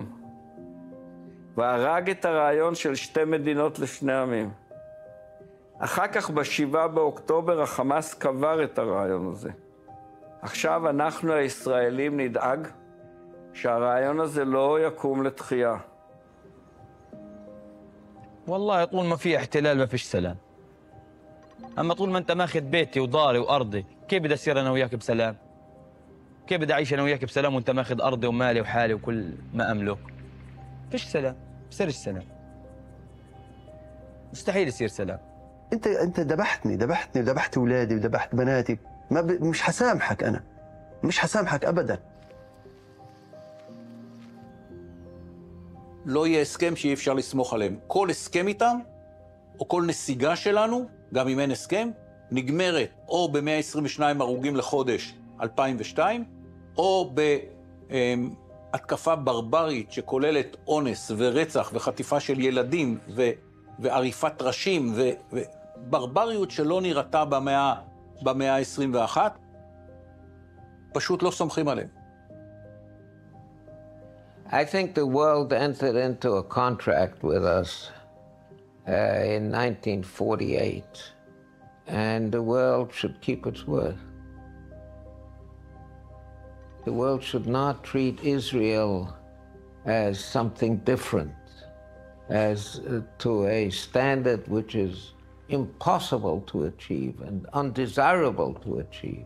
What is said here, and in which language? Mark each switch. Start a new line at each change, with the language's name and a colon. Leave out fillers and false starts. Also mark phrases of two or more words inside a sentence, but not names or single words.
Hebrew: והרג את הרעיון של שתי מדינות לשני עמים. אחר כך ב7 באוקטובר החמאס קבר את הרעיון הזה. עכשיו אנחנו הישראלים נדאג שהרעיון הזה לא יקום לתחייה.
Arabic: والله طول ما في احتلال ما فيش سلام. اما طول ما انت ماخذ بيتي وداري وارضي، كيف بدي اصير انا وياك بسلام؟ كيف بدي اعيش انا وياك بسلام وانت ماخذ ارضي ومالي وحالي وكل ما املك؟ فيش سلام، بصيرش سلام. مستحيل يصير سلام. انت ذبحتني وذبحت اولادي وذبحت بناتي، مش حسامحك انا. مش حسامحك ابدا.
Hebrew: לא יהיה הסכם שאי אפשר לסמוך עליהם. כל הסכם איתם, או כל נסיגה שלנו, גם אם אין הסכם, נגמרת או ב-122 הרוגים לחודש 2002, או בהתקפה ברברית שכוללת אונס ורצח וחטיפה של ילדים ועריפת ראשים וברבריות שלא נראתה במאה ה-21, פשוט לא סומכים עליהם.
English: I think the world entered into a contract with us in 1948, and the world should keep its word. The world should not treat Israel as something different, as to a standard which is impossible to achieve and undesirable to achieve.